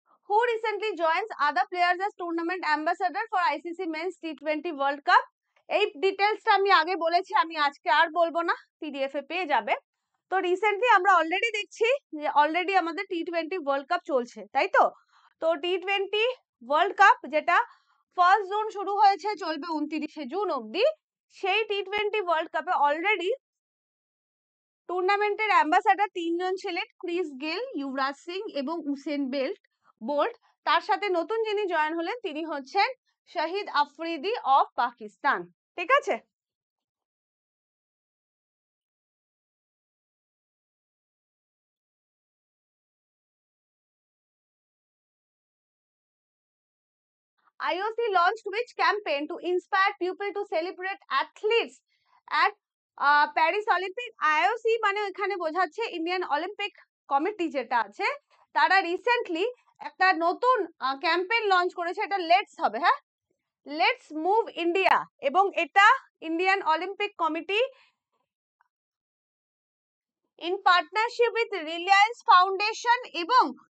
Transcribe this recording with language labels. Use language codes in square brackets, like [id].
[en] Who recently joins other players as tournament ambassador for ICC Men's T20 World Cup? [bn] এই ডিটেলসটা আমি আগে বলেছি, আমি আজকে আর বলবো না, পিডিএফ এ পেয়ে যাবে। তো রিসেন্টলি আমরা অলরেডি দেখছি যে অলরেডি আমাদের T20 ওয়ার্ল্ড কাপ চলছে, তাই তো। তো T20 ওয়ার্ল্ড কাপ, যেটা 1 জুন শুরু হয়েছে, চলবে 29শে জুন অবধি, সেই T20 ওয়ার্ল্ড কাপে অলরেডি টুর্নামেন্টের অ্যাম্বাসাডার 3 জন ছিলেন, ক্রিস গেল, যুবরাজ সিং এবং উসেন বোল্ট। তার সাথে নতুন যিনি জয়েন হলেন, তিনি হচ্ছেন শহীদ আফ্রিদি অফ পাকিস্তান। ঠিক আছে। [en] IOC launched which campaign to inspire people to celebrate athletes at Paris Olympic? [bn] IOC মানে এখানে বোঝাচ্ছে ইন্ডিয়ান অলিম্পিক কমিটি যেটা আছে, তারা রিসেন্টলি একটা নতুন ক্যাম্পেইন লঞ্চ করেছে। এটা লেটস হবে, হ্যাঁ, লেটস মুভ ইন্ডিয়া, এবং এটা Indian Olympic committee in partnership with Reliance foundation এবং